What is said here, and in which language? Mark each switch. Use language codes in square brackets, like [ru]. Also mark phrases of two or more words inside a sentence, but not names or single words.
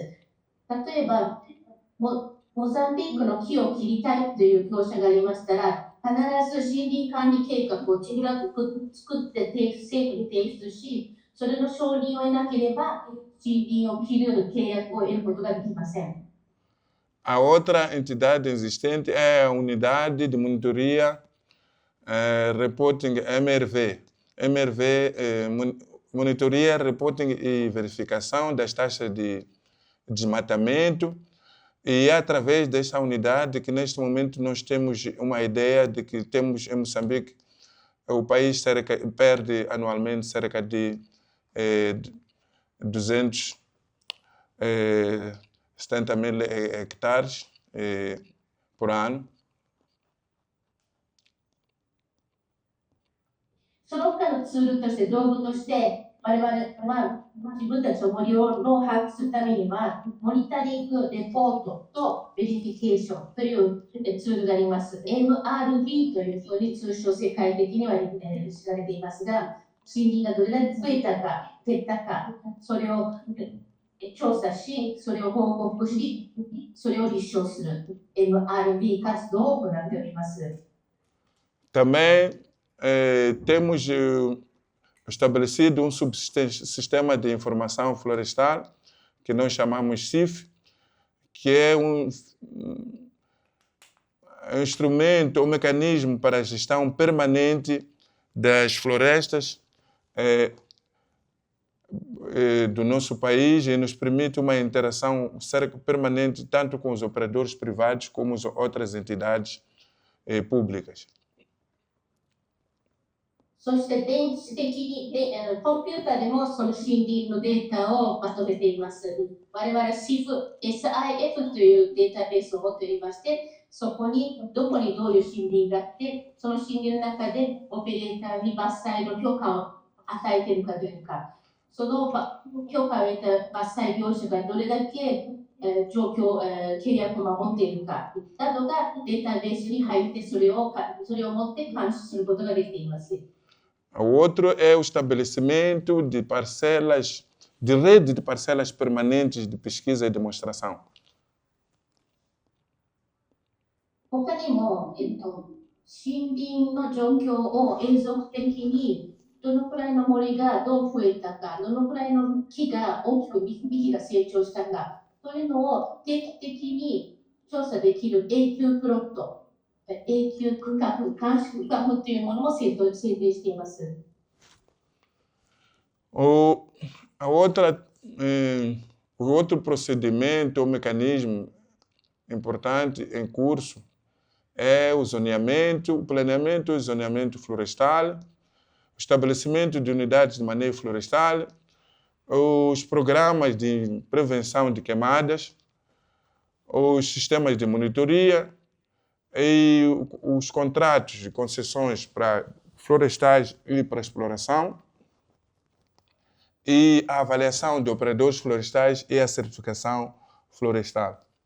[ja] 例えば、モザンビークの木を切りたいという業者がありましたら、必ず森林管理計画を作って政府に提出し、それの承認を得なければ、森林を切る契約を得ることができません。 [pt] A outra entidade existente é a Unidade de Monitoria Reporting MRV. MRV monitoria, reporting e verificação das taxas de desmatamento. E é através desta unidade que neste momento nós temos uma ideia de que temos em Moçambique, o país perde anualmente cerca de 270 mil hectares por ano. [ja] その他のツールとして道具として我々は自分たちの森を把握するためにはモニタリング、レポートとベリフィケーションというツールがあります。MRV というふうに通称世界的には知られていますが、森林がどれだけ増えたか減ったか、それを調査し、それを報告し、それを立証する MRV 活動を行っております。 [pt] Também temos estabelecido um subsistema de informação florestal, que nós chamamos CIF, que é um instrumento, um mecanismo para a gestão permanente das florestas do nosso país e nos permite uma interação permanente tanto com os operadores privados como as outras entidades públicas. [ja] そして電子的にコンピューターでもその森林のデータをまとめています。我々 SIF というデータベースを持っておりまして、そこにどこにどういう森林があって、その森林の中でオペレーターに伐採の許可を与えているかどうか、その許可を得た伐採業者がどれだけ契約を守っているかなどがデータベースに入ってそれを持って監視することができています。 [pt] O outro é o estabelecimento de parcelas, de rede de parcelas permanentes de pesquisa e demonstração. [ja] 他にも、森林の状況を永続的にどのくらいの森がどう増えたか、どのくらいの木が大きく幹が成長したかというのを定期的に調査できる永久プロット、永久区画、監視区画というものも制定しています。 [pt] O outro procedimento ou mecanismo importante em curso é o zoneamento, o planeamento e zoneamento florestal, o estabelecimento de unidades de manejo florestal, os programas de prevenção de queimadas, os sistemas de monitoria e os contratos de concessões para florestais e para exploração, e a avaliação de operadores florestais e a certificação florestal.